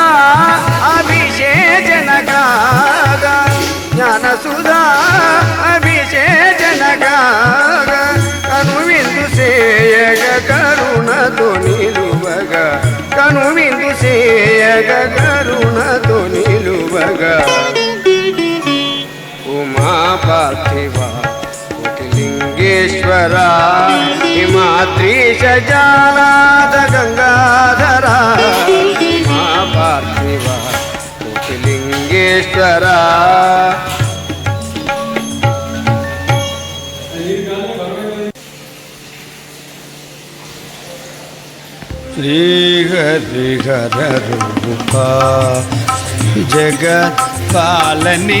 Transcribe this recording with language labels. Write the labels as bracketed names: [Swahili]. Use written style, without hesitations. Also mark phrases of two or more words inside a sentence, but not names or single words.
[Telugu] అభిషేచనగా జ్ఞానసుధా అభిషేచనగా కనువిందు సేయగ కరుణతో నిలువగ కనువిందు సేయగ కరుణతో నిలువగ ఉమా పార్థివ కోటిలింగే [Kannada] ಲಿಂಗೇಶ್ವರ ಹಿಮಾದ್ರೀಶ ಜಾಲಾದ ಗಂಗಾಧರ ಮಾ ಪಾರ್ಥಿವ ಕೋಟಿಲಿಂಗೇಶ್ವರ. ಶ್ರೀ ಹರಿಹರ ರೂಪ ಜಗತ್ ಪಾಲನಿ